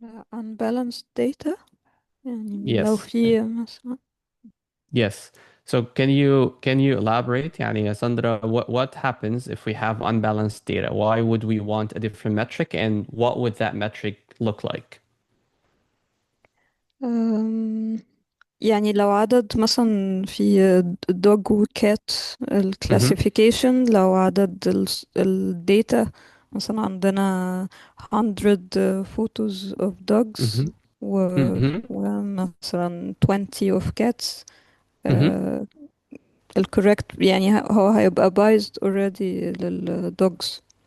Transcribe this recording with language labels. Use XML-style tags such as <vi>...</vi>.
<ar>unbalanced data يعني لو</ar> <en>Yes.</en> <ar>في مثلا.</ar> <en>Yes. So can you elaborate, يعني Sandra, what happens if we have unbalanced data? Why would we want a different metric, and what would that metric look like?</en> <ar>أم، يعني لو عدد مثلا في dog و cat Mm-hmm. الكلاسيفيكيشن، لو عدد الداتا مثلا عندنا 100</ar> <en>photos of dogs Mm-hmm.</en> <ar>و Mm-hmm.</ar> <en>ومثلا 20 of cats. Mm-hmm.</en> <ar>الكوريكت يعني هو هيبقى</ar> <en>biased already</en> <ar>للdogs.</ar>